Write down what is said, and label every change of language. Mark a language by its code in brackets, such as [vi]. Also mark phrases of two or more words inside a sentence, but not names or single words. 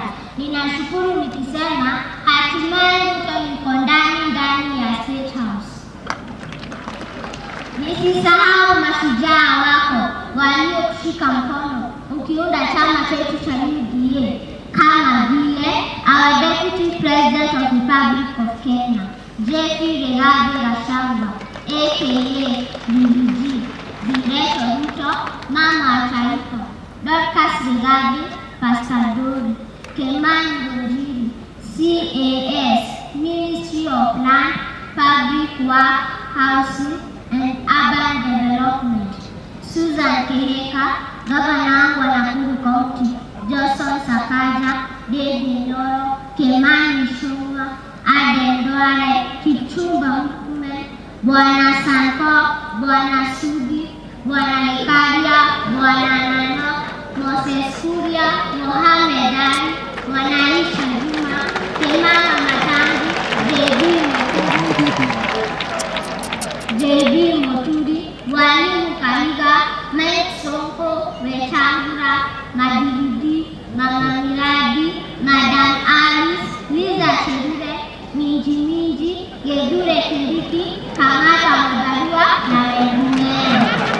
[sw] Ninashukuru nikisema hatimaye Ruto yuko ndani ya State House. Nisisahau mashujaa wako waliokushika mkono ukiunda chama chetu cha UDA, kama vile [en] our Deputy President of the Republic of Kenya, [sw] Jeffrey Rigathi Gachagua, aka PG, Rachel Ruto, Mama wa Taifa, Dorcas Rigathi, Pastor Dori, Kimani Njeri, CAS, Ministry of Land, Public Work, Housing and Urban Development, Susan Kihika, Governor wa Nakuru County, Johnson Sakaja, David Ndoro, Kimani Ichung'wah, Aden Duale, Kipchumba Murkomen, Bwana Sanko, Bwana Sudi, Bwana Ikaria, Bwana Nanok, Moses Kuria, Mohamed Ali, Bwana Aisha Juma, Kimana Matangi, JB Muturi, Walimu Kahiga, Mike Sonko, Wetangula, Madividi, Mama Miradi, Madam Alice, Liza Chelule, Minji, Gedure Kindiki, Kamata Mudaliwa na wengineo.